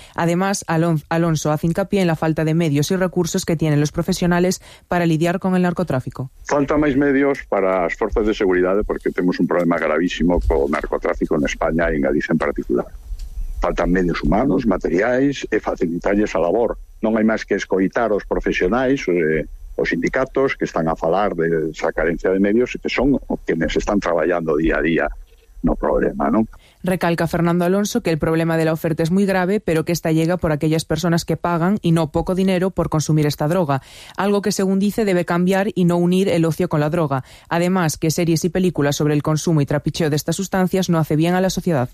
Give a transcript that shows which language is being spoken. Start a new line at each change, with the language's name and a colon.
Spanish: Además, Alonso hace hincapié en la falta de medios y recursos que tienen los profesionales para lidiar con el narcotráfico. Falta más medios para las fuerzas de seguridad porque tenemos un problema gravísimo con narcotráfico en España y en Galicia en particular.
Galician: Faltan medios humanos, materiais e facilitarles a labor. Non hai máis que escoitar os profesionais, os sindicatos que están a falar de esa carencia de medios, que son quienes están traballando día a día, no problema, non?
Spanish: Recalca Fernando Alonso que el problema de la oferta es muy grave, pero que esta llega por aquellas personas que pagan, y no poco dinero, por consumir esta droga. Algo que, según dice, debe cambiar y no unir el ocio con la droga. Además, que series y películas sobre el consumo y trapicheo de estas sustancias no hace bien a la sociedad.